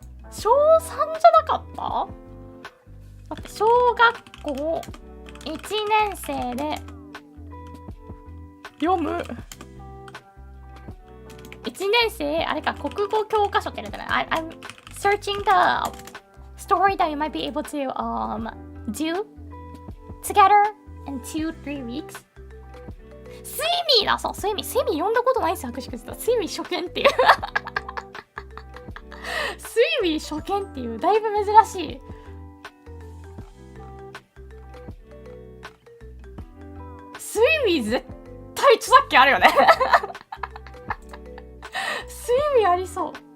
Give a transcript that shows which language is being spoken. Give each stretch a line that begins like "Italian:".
Japanese: 小3じゃなかった？だって小学校1年生で読む1年生、あれか、国語教科書って言うんじゃない？
English: I'm searching the story that you might be able to do together in 2-3 weeks.
Japanese: スイミーだ、そう、スイミー読んだことないんですよ、博識実は。スイミー初見っていうスイミー初見っていう、だいぶ珍しい。スイミー絶対著作権あるよねスイミーありそう。